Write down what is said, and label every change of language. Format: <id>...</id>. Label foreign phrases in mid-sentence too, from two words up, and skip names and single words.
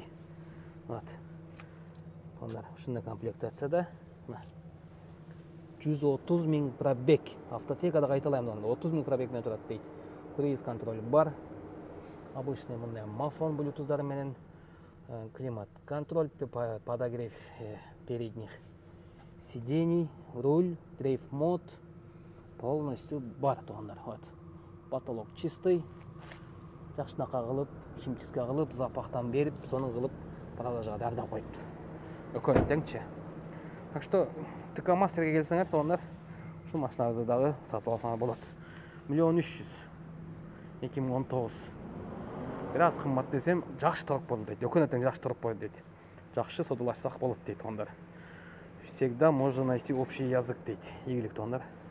<ru>Вот.</ru> <ky>Тугандар, ушундай комплектацияда 130 000 пробег. Автотекада кайталайм, 30 000 пробег менен турат дейт.</ky> <ru>Круиз контроль бар. Обычный</ru> <ky>мындай мафон блютуздары менен,</ky> <ru>климат контроль, подогрев передних сидений, руль, дрейф мод полностью</ru> <ky>бар тугандар.</ky> <ru>Вот. Потолок чистый.</ru> <ky>Жакшынака кылып, химчистка кылып, запахтан берип, сонун кылып продажага даярдап коюптур. Өкөнүп теңчи.</ky> <ru>Так что</ru> <ky>ТК Мастерге келсеңер тугандар, ушул машиналарды дагы сатып алсаңар болот. 1 300 000 2019. Бир аз кымбат десем, жакшы торг болду дейт. Өкөнүп тең жакшы торг болду дейт. Жакшы содалашсак болот дейт тугандар.</ky> <ru>Всегда можно найти общий язык дейт.</ru> <ky>Ийгилик тугандар.</ky>